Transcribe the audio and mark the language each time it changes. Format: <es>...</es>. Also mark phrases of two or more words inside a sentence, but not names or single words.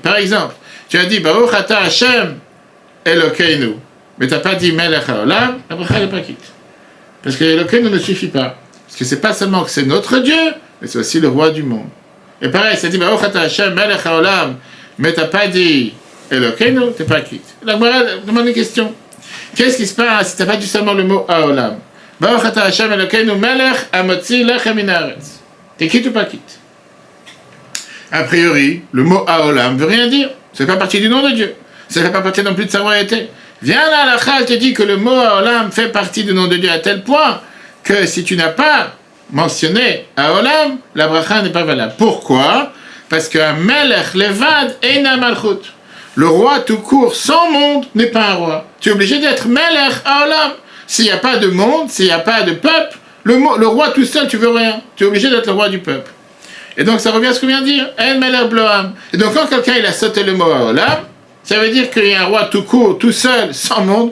<fr>Par exemple, tu as dit</fr> <he>ברוך אתה השם אלוקינו,</he> <fr>mais tu n'as pas dit</fr> <he>מלך העולם,</he> <fr>la bracha n'est pas quitte. Parce que Elokeinu ne suffit pas. Parce que c'est pas seulement que c'est notre Dieu, mais c'est aussi le roi du monde. Et pareil, ça dit</fr> <he>ברוך אתה השם מלך העולם,</he> <fr>mais t'as pas dit Elokeinu, t'es pas quitte. La Gemara demande une question. Qu'est-ce qui se passe si t'as pas dit seulement le mot HaOlam?</fr> <he>ברוך אתה השם אלוקינו מלך המוציא לחם מן הארץ.</he> <fr>T'es quitte ou pas quitte? A priori, le mot HaOlam veut rien dire. Ça fait pas partie du nom de Dieu. Ça fait pas partie non plus de sa royauté. Viens là, la Chal te dit que le mot HaOlam fait partie du nom de Dieu à tel point que si tu n'as pas mentionné à Olam, la bracha n'est pas valable. Pourquoi? Parce qu'un</fr> <he>מלך לבד אינה מלכות.</he> <fr>Le roi tout court, sans monde, n'est pas un roi. Tu es obligé d'être melech à Olam. S'il n'y a pas de monde, s'il n'y a pas de peuple, le roi tout seul, tu veux rien. Tu es obligé d'être le roi du peuple. Et donc ça revient à ce qu'on vient de dire.</fr> <he>אין מלך בלא עם.</he> <fr>Et donc quand quelqu'un il a sauté le mot à Olam, ça veut dire qu'il y a un roi tout court, tout seul, sans monde.</fr>